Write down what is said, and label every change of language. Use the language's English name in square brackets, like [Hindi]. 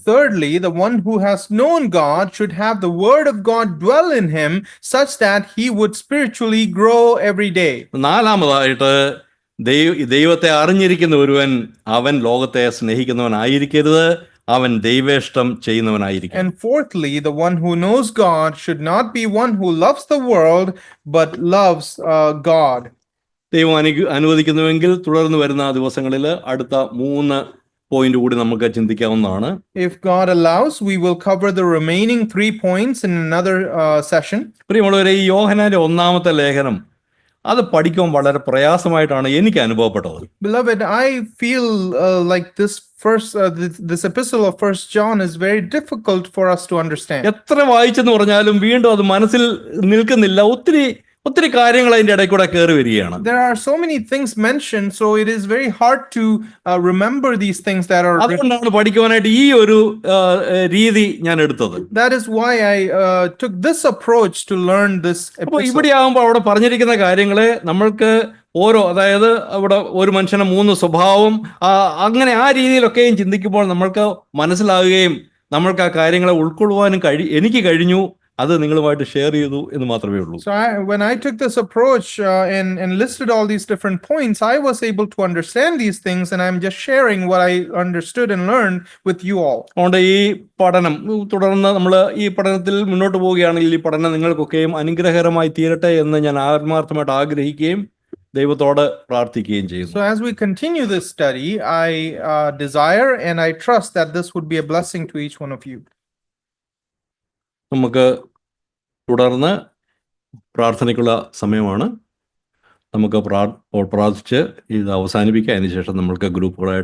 [English] Thirdly, the one who has known God should have the word of God dwell in him such that he would spiritually grow every day. [Malayalam] നാലാമതായിട്ട്, ദൈവത്തെ അറിഞ്ഞിരിക്കുന്ന ഒരുവൻ അവൻ ലോകത്തെ സ്നേഹിക്കുന്നവനായിരിക്കരുത്, അവൻ ദൈവേഷ്ടം ചെയ്യുന്നവനായിരിക്കും. [English] And fourthly, the one who knows God should not be one who loves the world but loves God. [Malayalam] ദൈവം അനുവദിക്കുന്നുവെങ്കിൽ തുടർന്ന് വരുന്ന ദിവസങ്ങളിൽ അടുത്ത 3 പോയിന്റ് കൂടി നമുക്ക് ചിന്തിക്കാവുന്നതാണ്. [English] If God allows, we will cover the remaining 3 points in another session. [Malayalam] പ്രിയമുള്ളവരെ, ഈ യോഹന്നാന്റെ 1-ാമത്തെ ലേഖനം അത് പഠിക്കാൻ വളരെ പ്രയാസമായിട്ടാണ് എനിക്ക് അനുഭവപ്പെട്ടത്. [English] Beloved, I feel like this epistle of 1 John is very difficult for us to understand. [Malayalam] എത്ര വായിച്ചെന്ന് പറഞ്ഞാലും വീണ്ടും അത് മനസ്സിൽ നിൽക്കുന്നില്ല. ഒത്തിരി കാര്യങ്ങൾ അതിന്റെ ഇടയിൽ കൂടെ കയറി വരികയാണ്. [English] There are so many things mentioned, so it is very hard to remember these things that are. [Malayalam] അതുകൊണ്ടാണ് പഠിക്കുവാനായിട്ട് ഈ ഒരു രീതി ഞാൻ എടുത്തത്. [English] That is why I took this approach to learn this epistle. [Malayalam] അപ്പോൾ ഇവിടെ ആകുമ്പോൾ അവിടെ പറഞ്ഞിരിക്കുന്ന കാര്യങ്ങളെ നമ്മൾക്ക് അതായത് അവിടെ ഒരു മനുഷ്യന് 3 സ്വഭാവം, അങ്ങനെ ആ രീതിയിലൊക്കെയും ചിന്തിക്കുമ്പോൾ നമ്മൾക്ക് മനസ്സിലാവുകയും നമ്മൾക്ക് ആ കാര്യങ്ങളെ ഉൾക്കൊള്ളുവാനും എനിക്ക് കഴിഞ്ഞു. അത് നിങ്ങളുമായിട്ട് ഷെയർ ചെയ്തു എന്ന് മാത്രമേ ഉള്ളൂ. [English] So when I took this approach and listed all these different points, I was able to understand these things, and I'm just sharing what I understood and learned with you all. [Malayalam] അതുകൊണ്ട് ഈ പഠനം തുടർന്ന് നമ്മൾ ഈ പഠനത്തിൽ മുന്നോട്ട് പോവുകയാണെങ്കിൽ ഈ പഠനം നിങ്ങൾക്കൊക്കെയും അനുഗ്രഹകരമായി തീരട്ടെ എന്ന് ഞാൻ ആത്മാർത്ഥമായിട്ട് ആഗ്രഹിക്കുകയും ദൈവത്തോട് പ്രാർത്ഥിക്കുകയും ചെയ്യുന്നു. [English] So as we continue this study, I desire and I trust that this would be a blessing to each one of you. [Malayalam] നമുക്ക് തുടർന്ന് പ്രാർത്ഥനയ്ക്കുള്ള സമയമാണ്. നമുക്ക് പ്രാർത്ഥിച്ച് ഇത് അവസാനിപ്പിക്കുക. അതിനുശേഷം നമ്മൾക്ക് ഗ്രൂപ്പുകളായിട്ട് ചേർന്ന് നമുക്ക് സാധാരണ ചെയ്യുന്നത് പോലെയുള്ള പ്രാർത്ഥന